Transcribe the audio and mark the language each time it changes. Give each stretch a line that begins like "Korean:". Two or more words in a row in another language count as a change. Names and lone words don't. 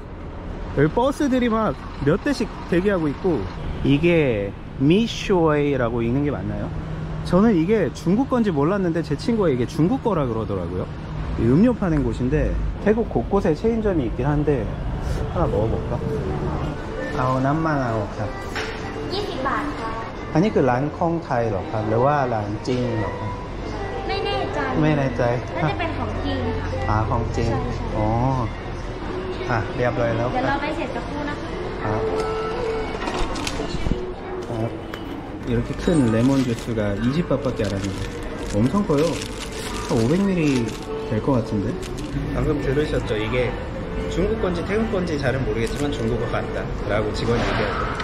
Korean: 여기 버스들이 막 몇 대씩 대기하고 있고, 이게 미쇼웨이라고 읽는 게 맞나요? 저는 이게 중국 건지 몰랐는데 제 친구가 이게 중국 거라 그러더라고요. 음료 파는 곳인데 태국 곳곳에 체인점이 있긴 한데, 하나 먹어볼까?
Thai: เอาน้ำมะนาว ครับ 20 บาทค่ะ อันนี้คือร้านคองไทยเหรอครับหรือว่าร้านจีนเหรอครับ ไม่แน่ใจ ไม่แน่ใจ น่าจะเป็นของจีนค่ะ ของจีน ใช่ อ๋อเรียบร้อยแล้ว เดี๋ยวเราไปเสร็จสักครู่นะคะ
Korean: 이렇게 큰 레몬 주스가 20바트밖에 안 하는데 엄청 커요. 한 500ml 될 것 같은데. 방금 들으셨죠? 이게 중국 건지 태국 건지 잘은 모르겠지만 중국어 같다 라고 직원이 얘기하죠.